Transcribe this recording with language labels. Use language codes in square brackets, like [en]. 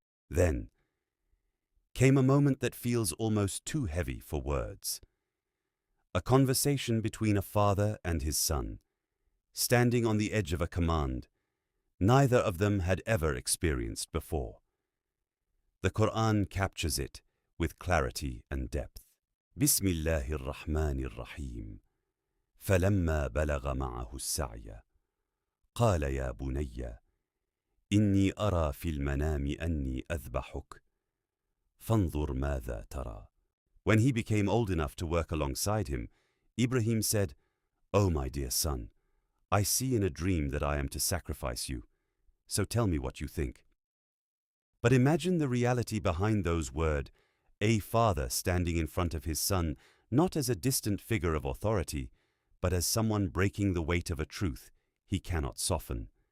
[en] Then came a moment that feels almost too heavy for words. A conversation between a father and his son, standing on the edge of a command neither of them had ever experienced before. The Qur'an captures it with clarity and depth. [ar] Bismillahir Rahmanir Rahim. فلما بلغ معه السعي قال يا بني إني أرى في المنام أني أذبحك فانظر ماذا ترى. [en] When he became old enough to work alongside him, Ibrahim said, "O my dear son, I see in a dream that I am to sacrifice you, so tell me what you think." But imagine the reality behind those words, a father standing in front of his son, not as a distant figure of authority, but as someone breaking the weight of a truth he cannot soften.